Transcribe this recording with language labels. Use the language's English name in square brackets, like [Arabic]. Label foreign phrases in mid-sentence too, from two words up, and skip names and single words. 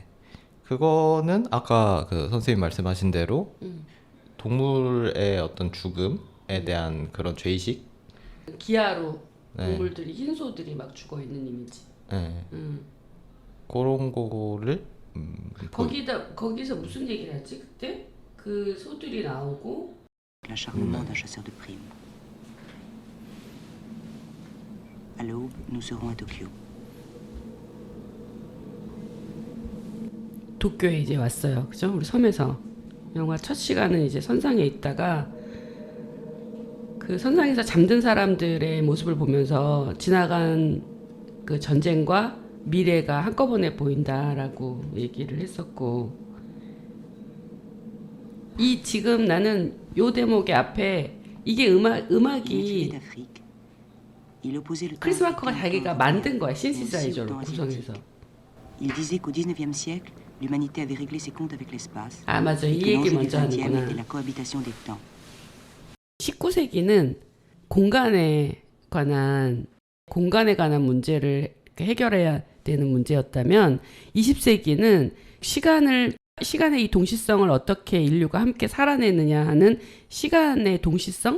[Korean] 그거는 아까 그 선생님 말씀하신 대로 동물의 어떤 죽음에 대한 그런 죄의식. 기아로 네. 동물들이 흰소들이 막 죽어 있는 이미지. 네. 그런 거를 거기서 무슨 얘기를 하지 그때? 그 소들이 나오고 [French] l'acharnement d'un chasseur de primes. À l'aube, nous serons à Tokyo. [Korean] 도쿄에 이제 왔어요. 그죠? 우리 섬에서 영화 첫 시간은 이제 선상에 있다가 그 선상에서 잠든 사람들의 모습을 보면서 지나간 그 전쟁과 미래가 한꺼번에 보인다라고 얘기를 했었고, 이 지금 나는 요 대목의 앞에 이게 [French] Il écrivait [Korean] 음악이 [French] d'Afrique. Il opposait le temps [Korean] 크리스 마커가 [French] africain au [Korean] 자기가 [French] temps [Korean] 만든 거야, [French] européen, mais aussi au [Korean] 신시사이저로 [French] temps [Korean] 구성해서. [French] asiatique. Il disait qu'au XIXe siècle, l'humanité avait réglé ses comptes avec l'espace. [Korean] 아 맞아, [French] Et [Korean] 이 [French] que [Korean] 얘기 [French] l'enjeu du [Korean] 먼저 [French] XXe était [Korean] 하는구나. [French] la cohabitation des temps. [Korean] 19세기는 공간에 관한 문제를 해결해야 되는 문제였다면 20세기는 시간의 이 동시성을 어떻게 인류가 함께 살아내느냐 하는 시간의 동시성?